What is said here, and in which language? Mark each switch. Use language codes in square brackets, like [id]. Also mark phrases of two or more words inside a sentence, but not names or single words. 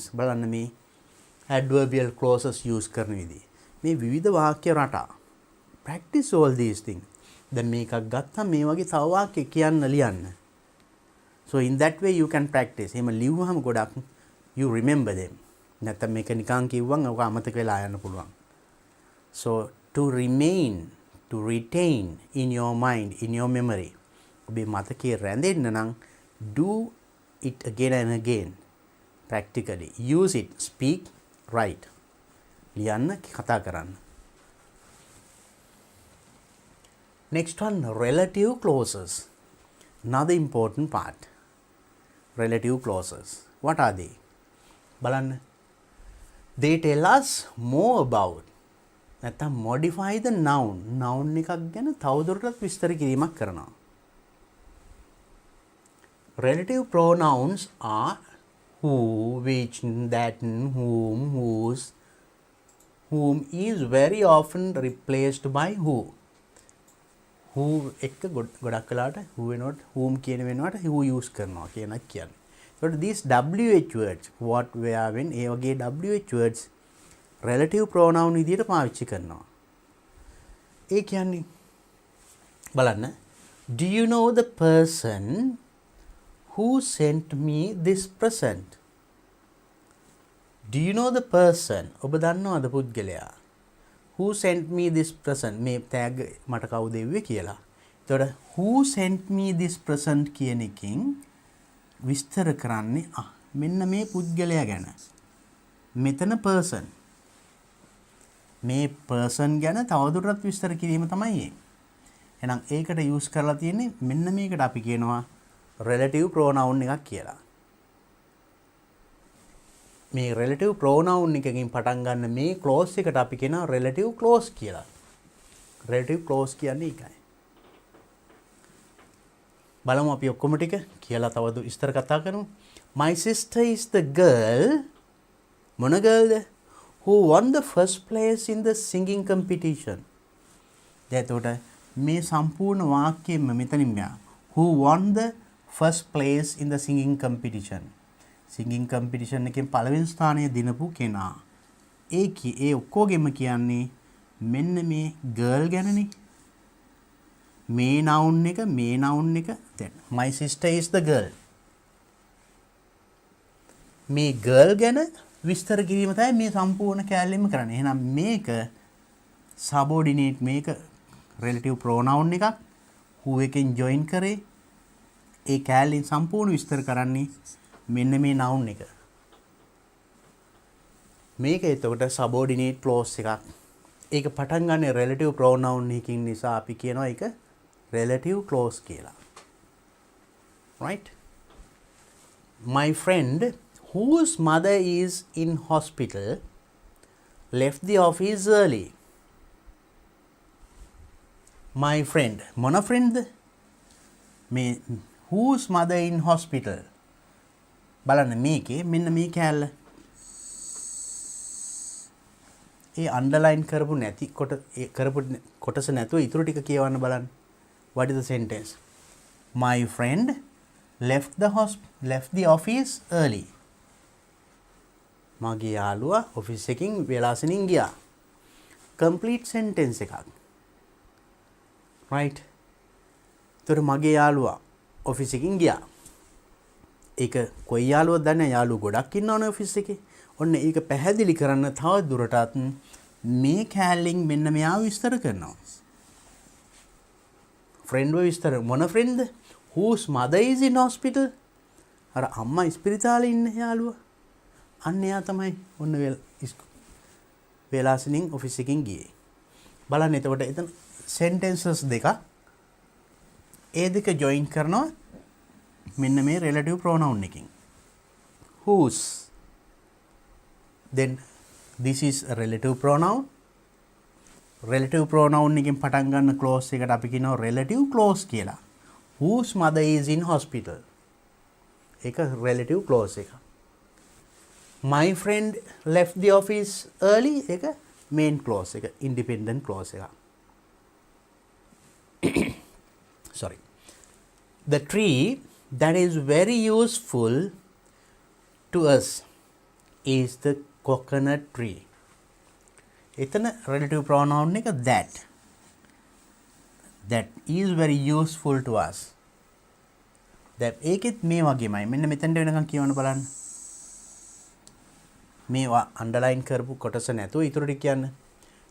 [si] බලන්න මේ [en] adverbial clauses use [si] කරන විදිහ. මේ විවිධ වාක්‍ය රටා. [en] Practice all these things. [si] දැන් මේකක් ගත්තා මේ වගේ තව වාක්‍ය කියන්න ලියන්න. [en] So in that way you can practice. [si] එහෙම ලිව්වහම ගොඩක් [en] you remember them. [si] නැත්නම් මේක නිකන් කිව්වම ඔක අමතක වෙලා යන්න පුළුවන්. [en] So to remain to retain in your mind, in your memory. [si] ඔබේ මතකයේ රැඳෙන්න නම් [en] do it again and again. Practically. Use it. Speak. Write. [si] ලියන්න කතා කරන්න. [en] Next one, relative clauses. Another important part. Relative clauses. What are they? [si] බලන්න. [en] They tell us more about. [si] නැත්නම් [en] modify the noun. [si] Noun එකක් ගැන තවදුරටත් විස්තර කිරීමක් කරනවා. [en] Relative pronouns are who, which, that, whom, whose, whom is very often replaced by who. [si] Who එක ගොඩක් වෙලාවට who වෙනකොට whom කියන වෙනකොට who use කරනවා කියනක් කියන්නේ. ඒකට [en] these WH words what, where, when ඒ [si] වගේ [en] WH words relative pronoun [si] විදියට පාවිච්චි කරනවා. ඒ කියන්නේ බලන්න, [en] do you know the person who sent me this present? Do you know the person? [si] ඔබ දන්නවද පුද්ගලයා? [en] Who sent me this present? [si] මේ tag මට කවුද දෙව්වේ කියලා. එතකොට [en] who sent me this present [si] කියන එකෙන් විස්තර කරන්නේ මෙන්න මේ පුද්ගලයා ගැන. මෙතන person. මේ person ගැන තවදුරටත් විස්තර කිරීම තමයි ඒ. එහෙනම් ඒකට use කරලා තියෙන්නේ මෙන්න මේකට අපි කියනවා [en] relative pronoun [si] එකක් කියලා. මේ [en] relative pronoun [si] එකකින් පටන් ගන්න මේ clause එකට අපි කියනවා [en] relative clause [si] කියලා. [en] relative clause [si] කියන්නේ ඒකයි. බලමු අපි ඔක්කොම ටික කියලා තව විස්තර කතා කරමු. [en] My sister is the girl, මොන girlද? Who won the first place in the singing competition. [si] එතකොට මේ සම්පූර්ණ වාක්‍යයෙන්ම මෙතනින් මෙයා [en] who won the first place in the singing competition. Singing competition [si] එකෙන් පළවෙනි ස්ථානය දිනපු කෙනා. ඒ ඔක්කොගෙම කියන්නේ මෙන්න මේ girl ගැනනේ. මේ noun එක [en] then my sister is the girl. [si] මේ girl ගැන විස්තර කිරීම තමයි මේ සම්පූර්ණ කැලෙම කරන්නේ. එහෙනම් මේක subordinate, මේක [en] relative pronoun [si] එකක් who එකෙන් join කරේ. ඒ කැලෙන් සම්පූර්ණ විස්තර කරන්නේ මෙන්න මේ noun එක. මේක එතකොට [en] subordinate clause [si] එකක්. ඒක පටන් ගන්න [en] relative pronoun [si] එකකින් නිසා අපි කියනවා ඒක [en] relative clause [si] කියලා. [en] Right? My friend whose mother is in hospital left the office early. My friend, මොන friend? මේ whose mother in hospital. [si] බලන්න මේකේ මෙන්න මේ කැලල. ඒ අන්ඩර්ලයින් කරපු නැති කරපු කොටස නැතුව ඊටු ටික කියවන්න බලන්න. [en] What is the sentence? My friend left the office early. [si] මගේ යාළුවා ඔෆිස් එකකින් වෙලාසනින් ගියා. [en] complete sentence එකක්. right? [si] ඒතර මගේ යාළුවා ඔෆිස් එකකින් ගියා. ඒක කොයි යාළුවද දන්නේ? යාළුවෝ ගොඩක් ඉන්නවනේ ඔෆිස් එකේ. ඔන්න ඒක පැහැදිලි කරන්න තව දුරටත් මේ කැලෙන් මෙන්න මෙයා විස්තර කරනවා. friend විස්තර මොන friend? [en] whose mother is in hospital. [si] අර අම්මා ඉස්පිරිතාලේ ඉන්න යාළුවා. අන්න එයා තමයි ඔන්න වෙලාසනින් ඔෆිස් එකකින් ගියේ. බලන්න එතකොට එතන sentences දෙක ඒ දෙක join කරනවා මෙන්න මේ [en] relative pronoun [si] එකකින්. [en] whose, then this is a relative pronoun. relative pronoun [si] එකෙන් පටන් ගන්න clause එකට අපි කියනවා [en] relative clause [si] කියලා. [en] whose mother is in hospital. [si] ඒක [en] relative clause [si] එක. [en] My friend left the office early. [si] ඒක [en] main clause [si] එක, [en] independent clause [si] එක. [en] Sorry. The tree that is very useful to us is the coconut tree. [si] එතන [en] relative pronoun [si] එක that. [en] That is very useful to us. [si] that ඒකෙත් මේ වගේමයි. මෙන්න මෙතනට වෙනකන් කියවන්න බලන්න. මේවා underline කරපු කොටස නැතුව ඊටු ටික කියන්න.